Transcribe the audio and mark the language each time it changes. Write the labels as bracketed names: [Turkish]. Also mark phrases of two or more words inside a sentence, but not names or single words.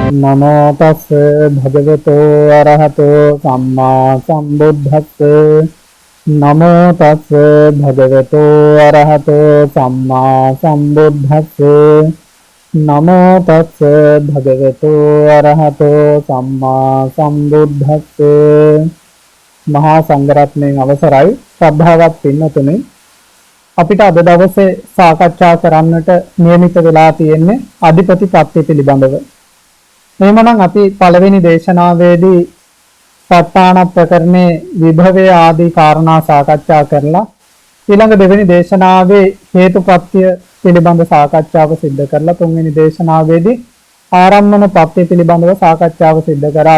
[Pali] නමෝ තස් භගවතු අරහතෝ සම්මා සම්බුද්දස්ස නමෝ තස් භගවතු අරහතෝ සම්මා සම්බුද්දස්ස නමෝ තස් භගවතු අරහතෝ සම්මා සම්බුද්දස්ස. [Sinhala] මහා සංඝරත්නයන් අවසරයි ශ්‍රද්ධාවත් පින්නතුනේ, අපිට අද දවසේ සාකච්ඡා කරන්නට නියමිත වෙලා තියෙන්නේ අධිපතිපත්‍ය පිළිබඳව. එහෙමනම් අපි පළවෙනි දේශනාවේදී සත්‍යාන ප්‍රකරණේ විභවය ආදී කාරණා සාකච්ඡා කරලා ඊළඟ දෙවෙනි දේශනාවේ හේතුපත්‍ය පිළිබඳ සාකච්ඡාව සිදු කරලා තුන්වෙනි දේශනාවේදී ආරම්මන පත්‍ය පිළිබඳව සාකච්ඡාව සිදු කරා.